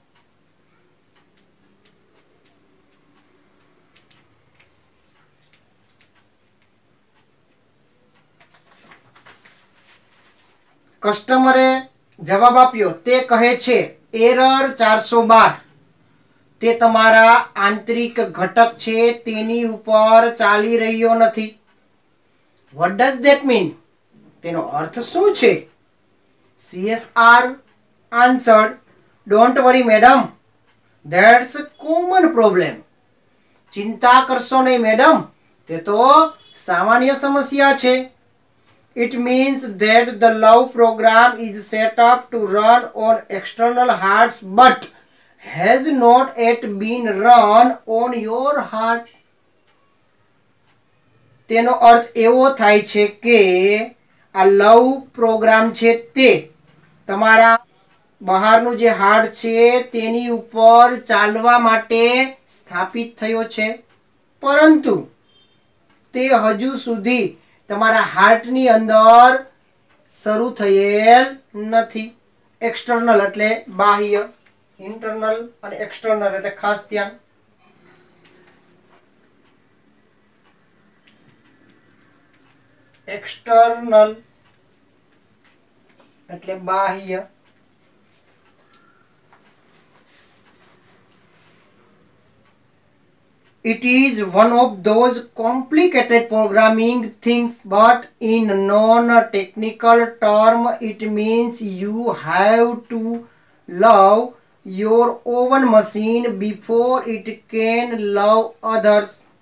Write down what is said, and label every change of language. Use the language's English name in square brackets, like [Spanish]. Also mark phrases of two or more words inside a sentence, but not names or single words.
[Gujarati] કસ્ટમરે જવાબ આપ્યો. તે કહે છે એરર 412 તે તમારા આંતરિક ઘટક છે તેની ઉપર ચાલી રહ્યો નથી. [English] What does that mean? [Gujarati] તેનો અર્થ શું છે? [English] CSR answered, don't worry madam, that's a common problem. [Gujarati] ચિંતા કરશો નહીં મેડમ, તે તો સામાન્ય સમસ્યા છે. [English] It means that the love program is set up to run on external hearts but has not yet been run on your heart. [Gujarati] તેનો અર્થ એવો થાય છે કે આ [English] love program [Gujarati] છે તે તમારા બહારનું જે હાર્ટ છે તેની ઉપર ચાલવા માટે સ્થાપિત થયો છે, પરંતુ તે હજુ સુધી તમારા હાર્ટની અંદર શરૂ થયેલ નથી. એક્સટર્નલ એટલે બાહ્ય, ઇન્ટરનલ અને એક્સટર્નલ એટલે ખાસ ધ્યાન. એક્સટર્નલ એટલે બાહ્ય. [English] It is one of those complicated programming things, but in non-technical term, it means you have to love your own machine before it can love others.